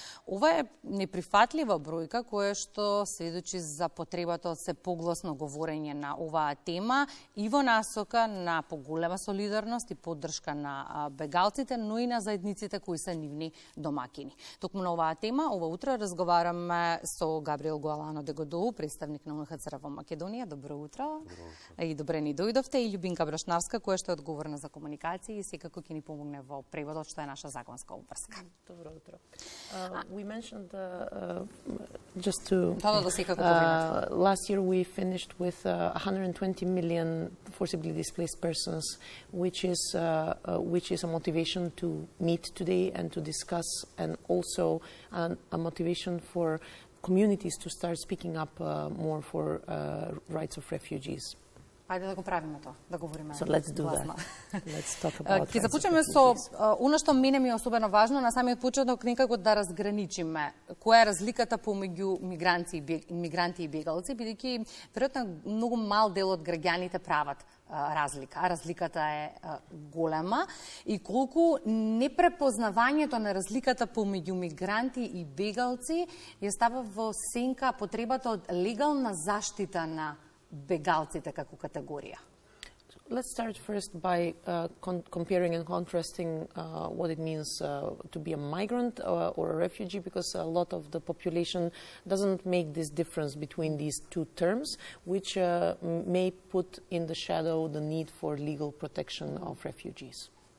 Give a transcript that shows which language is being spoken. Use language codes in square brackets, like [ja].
[mk] Ова е неприфатлива бројка која што сведочи за потребата од се погласно говорење на оваа тема и во насока на поголема солидарност и поддршка на бегалците, но и на заедниците кои се нивни домакини. Токму на оваа тема ова утро разговараме со Габриел Гоалано Дегодоу, представник на УНХЦР во Македонија. Добро утро. И добре ни дојдовте. И Љубинка Брашнавска, која што е одговорна за комуникација и секако ќе ни помогне во преводот, што е наша законска обврска. Добро утро. [en] We mentioned just to last year we finished with 120 million forcibly displaced persons, which is a motivation to meet today and to discuss, and also a motivation for communities to start speaking up more for rights of refugees. [mk] Ајде да го правиме тоа, да говориме. [en] So let's do that. Let's talk about. [mk] Ќе започнеме со она што мене ми е особено важно на самиот почеток, некако да разграничиме која е разликата помеѓу мигранти и бегалци, бидејќи веројатно многу мал дел од граѓаните прават разлика, а разликата е голема и колку непрепознавањето на разликата помеѓу мигранти и бегалци ја става во сенка потребата од легална заштита на бегалците како категорија. [en] Let's start first by comparing and contrasting what it means to be a migrant or a refugee, because a lot of the population doesn't make this difference between these two terms, which may put in the shadow the need for legal protection of refugees.